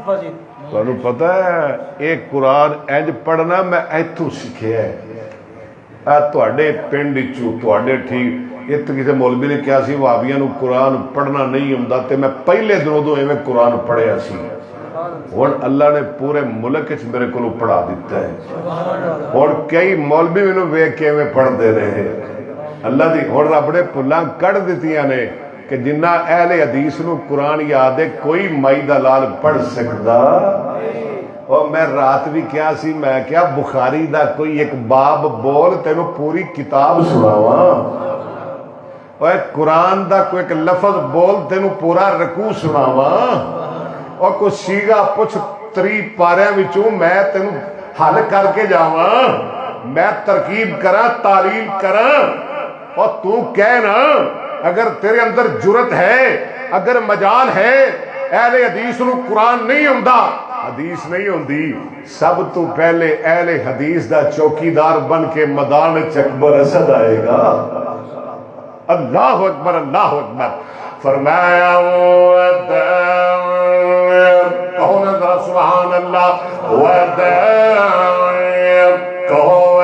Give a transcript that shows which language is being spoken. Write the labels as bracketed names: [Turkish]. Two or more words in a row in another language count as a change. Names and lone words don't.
[Punjabi] پتہ ہے ایک قرآن اینج پڑھنا میں ایتھوں سکھیا ہے، ਤੁਹਾਡੇ ਪਿੰਡ ਵਿੱਚੋਂ ਤੁਹਾਡੇ ਠੀਕ ਇਹ ਤਾਂ ਕਿਸੇ ਮੌਲਵੀ ਨੇ ਕਿਹਾ ਸੀ ਵਾਬੀਆਂ ਨੂੰ ਕੁਰਾਨ ਪੜ੍ਹਨਾ ਨਹੀਂ ਆਉਂਦਾ ਤੇ ਮੈਂ ਪਹਿਲੇ ਦਿਨੋਂ ਤੋਂ ਐਵੇਂ ਕੁਰਾਨ ਪੜ੍ਹਿਆ ਸੀ ਹੁਣ ਅੱਲਾ ਨੇ ਪੂਰੇ ਮੁਲਕ 'ਚ ਮੇਰੇ ਕੋਲੋਂ ਪੜ੍ਹਾ ਦਿੱਤਾ ਹੈ ਹੁਣ ਕਈ ਮੌਲਵੀ ਮੈਨੂੰ ਵੇਖ ਕੇ ਐਵੇਂ ਪੜ੍ਹਦੇ ਰਹੇ ਅੱਲਾ ਦੀ ਹੁਣ ਰੱਬ ਨੇ ਭੁੱਲਾਂ ਕੱਢ ਦਿੱਤੀਆਂ ਨੇ کہ جنہ اہل حدیث نو قرآن یاد ہے کوئی مائی دا لال پڑھ سکتا اور میں رات بھی کیا سی میں کیا بخاری دا کوئی ایک باب بول تینو پوری کتاب سناواں اور قرآن دا کوئی ایک لفظ بول تینو پورا رکوع سناواں اور کوئی سیگا پچھ 3 پاریاں وچوں میں تینو حل کر کے جاواں میں ترکیب کراں تعلیل کراں اور تو کہنا اگر تیرے اندر جرت ہے اگر مجال ہے اہل حدیث نو قرآن نہیں ہوندا حدیث نہیں ہوندی سب تو پہلے اہل حدیث دا چوکیدار بن کے میدان اکبر اسد آئے گا [Arabic] اللہ اکبر [Punjabi] فرمایا کہو نا ذرا [Arabic] سبحان اللہ [Punjabi] کہو